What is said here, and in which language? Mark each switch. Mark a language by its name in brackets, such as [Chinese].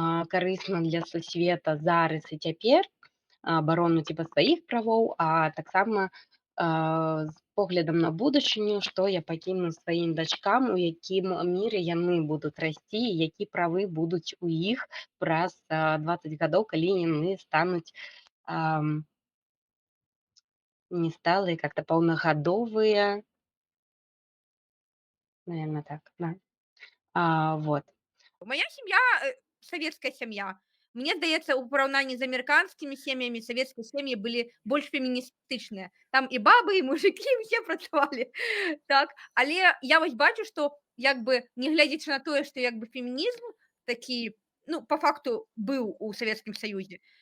[Belarusian] карысна для сусвета зараз і цяпер, абарону типа сваіх правоў, а таксама з поглядам на будучыню, што я пакіну сваім дачкам, у якім міры яны будуць расці, і які правы будуць у іх праз 20 гадоў, калі яны стануць не сталыя, [Russian] как-то [Belarusian] паўнагадовыя, [Russian] наверное, [Belarusian] так, да. Вот. [Russian] Моя семья советская семья. [Belarusian] Мне здаецца, у параўнанні з амерыканскімі сем'ямі савецкія сем'і былі больш феміністычныя. Там і бабы, і мужыкі ўсе працавалі. Так. Але я вось бачу, што як бы не глядзячы на тое, што як бы фемінізм такі, ну, па факту быў у Савецкім Саюзе.